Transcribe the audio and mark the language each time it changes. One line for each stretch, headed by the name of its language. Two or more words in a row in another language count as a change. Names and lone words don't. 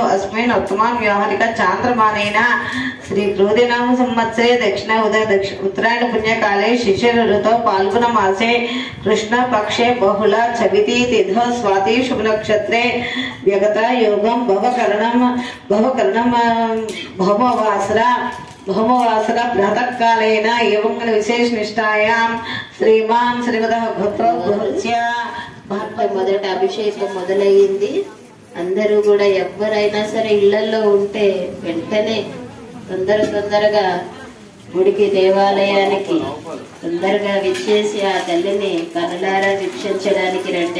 Sanskrit: अस्मिन् वर्तमान व्यावहारिक चान्द्रमानेन श्री क्रोधिनाम संवत्सरे दक्षिण उत्तरायण पुण्यकाले शिशिर ऋतौ फाल्गुन मासे कृष्ण पक्षे बहुल चविति तिथौ स्वाति शुभ नक्षत्रे व्यगत योगम भवकरणम भौमवासरा प्रातःकालेन एवं विशेष निष्ठायां श्रीमान् श्रीमदः गोत्रोद्भवस्य
Telugu: మొదట అభిషేకం మొదలయ్యింది. అందరూ కూడా ఎవరైనా సరే ఇళ్లలో ఉంటే వెంటనే తొందరగా గుడికి దేవాలయానికి తొందరగా విచ్చేసి ఆ తల్లిని కనులారా వీక్షించడానికి రండి.